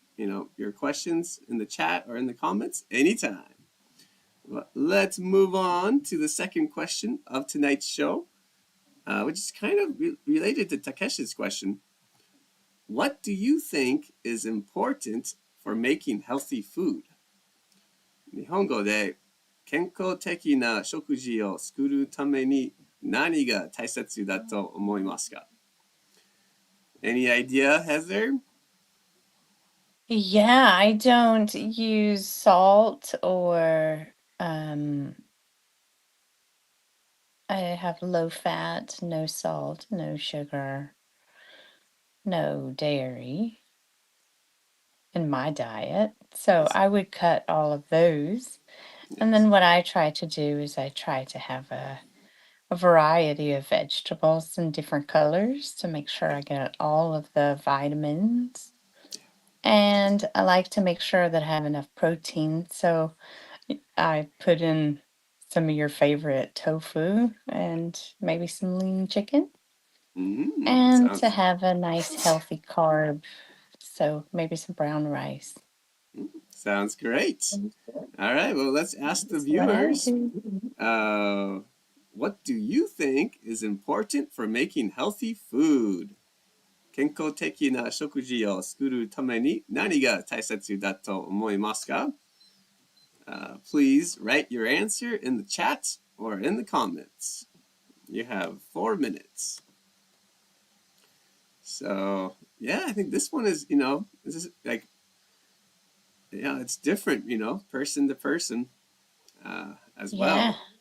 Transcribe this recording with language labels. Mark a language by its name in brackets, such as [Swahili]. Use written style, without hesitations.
[English] your questions in the chat or in the comments anytime. Well, let's move on to the second question of tonight's show, which is kind of related to Takeshi's question. What do you think is important for making healthy food? [Japanese] 日本語で健康的な食事を作るために何が大切だと思いますか? [English] Any idea, Heather? Yeah, I don't use salt or I have low fat, no salt, no sugar, no dairy in my diet. So Yes. I would cut all of those. And then what I try to do is I try to have a variety of vegetables in different colors to make sure I get all of the vitamins. And I like to make sure that I have enough protein. So I put in some of your favorite tofu and maybe some lean chicken. And to have a nice healthy carb. So maybe some brown rice. Sounds great. All right, well, let's ask the That's what I viewers. do. What do you think is important for making healthy food? [Japanese] 健康的な食事を作るために何が大切だと思いますか? [English] Please write your answer in the chat or in the comments. You have 4 minutes. So, yeah, I think this one is, this is like, it's different, person to person as well.